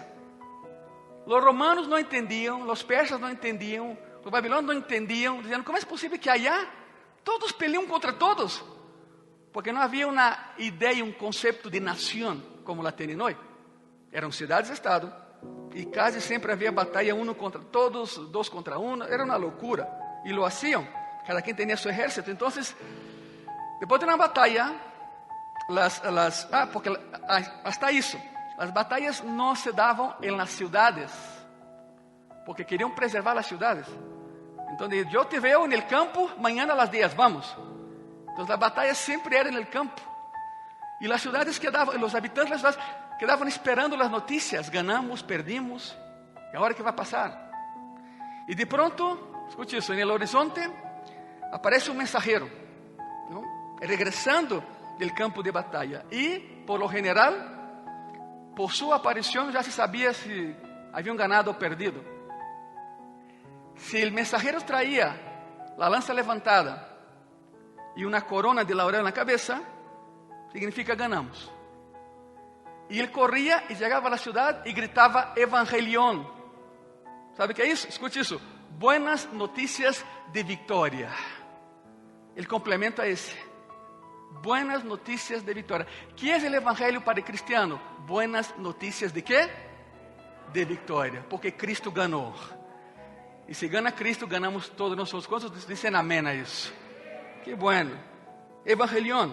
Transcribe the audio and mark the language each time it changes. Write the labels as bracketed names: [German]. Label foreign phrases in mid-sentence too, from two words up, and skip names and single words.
[Portuguese] Os romanos não entendiam, os persas não entendiam, os babilônios não entendiam, dizendo, como é possível que [Spanish] allá todos peleam contra todos? [Portuguese] Porque não havia uma ideia, um conceito de nação, como la tem hoje. Eram cidades-estado, e quase sempre havia batalha, um contra todos, dois contra um, era uma loucura. [Spanish] E lo hacían, [Portuguese] cada quem tinha seu exército. Então, depois de uma batalha, porque hasta isso, as batalhas não se davam em las cidades, porque queriam preservar as cidades. Então, eu te [Spanish] veo en el campo, mañana a las 10, vamos. [Portuguese] Então, a batalha sempre era [Spanish] en el campo. [Portuguese] E as cidades quedavam, os habitantes das cidades quedavam esperando as notícias. [Spanish] Ganamos, perdimos, [Portuguese] e agora o que vai passar? E de pronto, escute isso, [Spanish] en el horizonte aparece [Portuguese] um mensageiro, [Spanish] ¿no? Regresando del campo de batalha. [Portuguese] E, [Spanish] por lo general, [Portuguese] por sua aparição já se sabia se haviam ganado ou perdido. Se o mensageiro traía a lança levantada e uma [Spanish] corona de laurel [Portuguese] na cabeça, significa ganamos. E ele corria e chegava à cidade e gritava evangelion. ¿Sabe o que é isso? Escute isso. [Spanish] Buenas noticias de victoria. [Portuguese] O complemento é esse. [Spanish] Buenas noticias de victoria. ¿Qué es el evangelio para el cristiano? Buenas noticias de qué? De victoria. Porque Cristo ganó. Y si gana Cristo, ganamos todos nosotros. ¿Cuántos dicen amén a eso? Qué bueno. Evangelión.